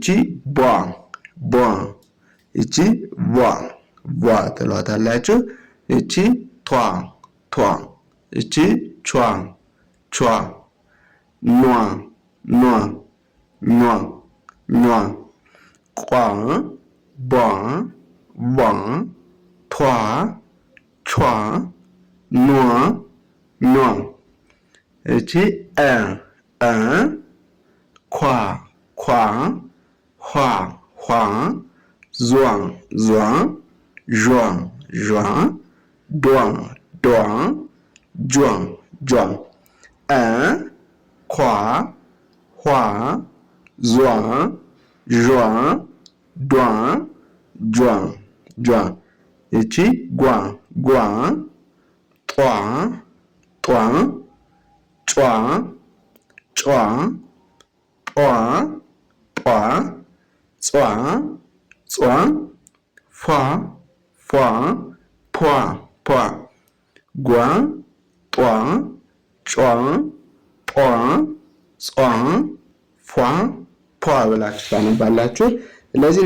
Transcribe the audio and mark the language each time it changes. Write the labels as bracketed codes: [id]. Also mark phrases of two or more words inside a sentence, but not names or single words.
[am] ቧ ቧ እቺ ቧ ቧ ትሏታላችሁ። እቺ ቷ ቷ እቺ ቿ ቿ ኗ ኗ ኗ ኗ ቋ ቧ ቧ ቷ ቿ ኗ ኗ እቺ ኳ ኳ ኋ ኋ ዟ ዟ ዣ ዣ ዷ ዷ ጇ ጇ ኳ ኋ ዟ ዣ ዷ ጇ ጇ እቺ ጓ ጓ ጧ ጧ ጯ ጯ ጧ ጧ ጿ ጿ ፏ ፏ ፖ ፖ ጓ ጧ ጯ ጧ ጿ ፏ ፖ ብላችሁ ታነባላችሁ። ስለዚህ